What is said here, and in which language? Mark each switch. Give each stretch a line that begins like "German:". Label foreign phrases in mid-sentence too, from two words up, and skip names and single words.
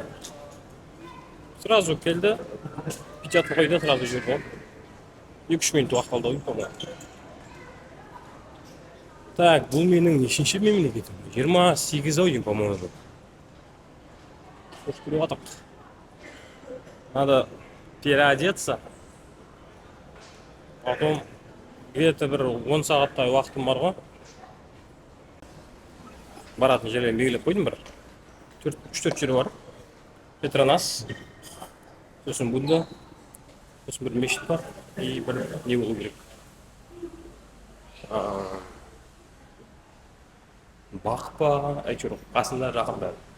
Kazakh: Сразу келді, печатын қойды, сразу жүрді. 2-3 минут уақыт алды ғой, по-моему. Так, бұл менің нешінші мемлекетім? 28 ойын, по-моему. Қош көріп атық.
Russian: Надо переодеться. Потом где-то
Kazakh: бір 10 сағаттай уақытым бар ғой. Баратын жерге белгілеп қойдым бір. 3-4 жері бар. Петронас, сосын Будда, сосын бір мешіт бар, и бір не болу керек. Бақ па, әйтеуір қасында жақында.